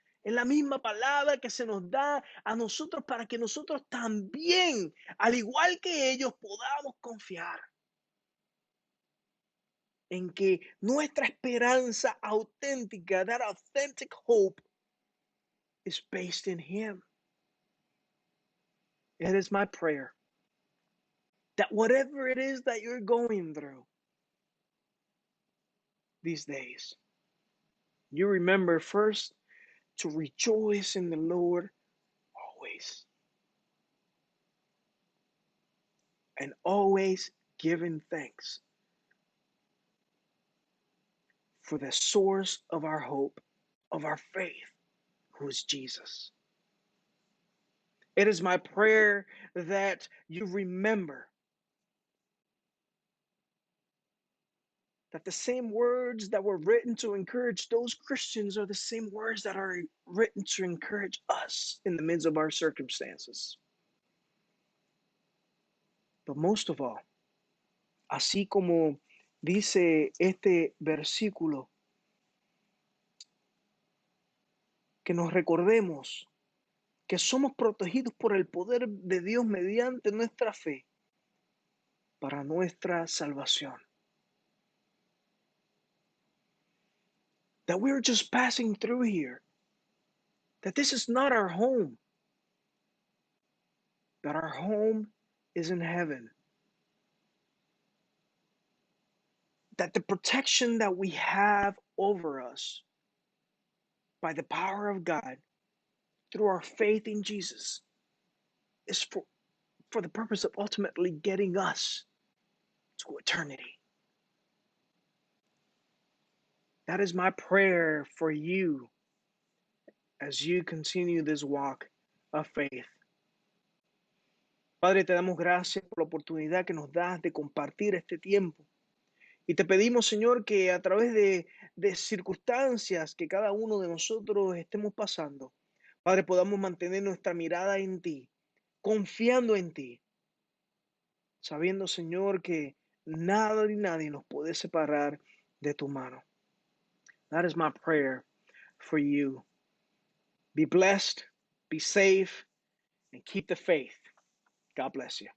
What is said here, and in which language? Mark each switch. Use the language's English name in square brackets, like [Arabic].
[Spanish] Es la misma palabra que se nos da a nosotros para que nosotros también, al igual que ellos, podamos confiar en que nuestra esperanza auténtica, [English] that authentic hope, [Spanish] is based in Him. [English] It is my prayer that whatever it is that you're going through these days, you remember first to rejoice in the Lord always, and always giving thanks for the source of our hope, of our faith, who is Jesus. It is my prayer that you remember that the same words that were written to encourage those Christians are the same words that are written to encourage us in the midst of our circumstances. But most of all, [Spanish] así como dice este versículo, que nos recordemos que somos protegidos por el poder de Dios mediante nuestra fe para nuestra salvación. [English] That we're just passing through here. That this is not our home. That our home is in heaven. That the protection that we have over us by the power of God through our faith in Jesus is for the purpose of ultimately getting us to eternity. That is my prayer for you as you continue this walk of faith. [Spanish] Padre, te damos gracias por la oportunidad que nos das de compartir este tiempo. Y te pedimos, Señor, que a través de circunstancias que cada uno de nosotros estemos pasando, Padre, podamos mantener nuestra mirada en ti, confiando en ti, sabiendo, Señor, que nada ni nadie nos puede separar de tu mano. [English] That is my prayer for you. Be blessed, be safe, and keep the faith. God bless you.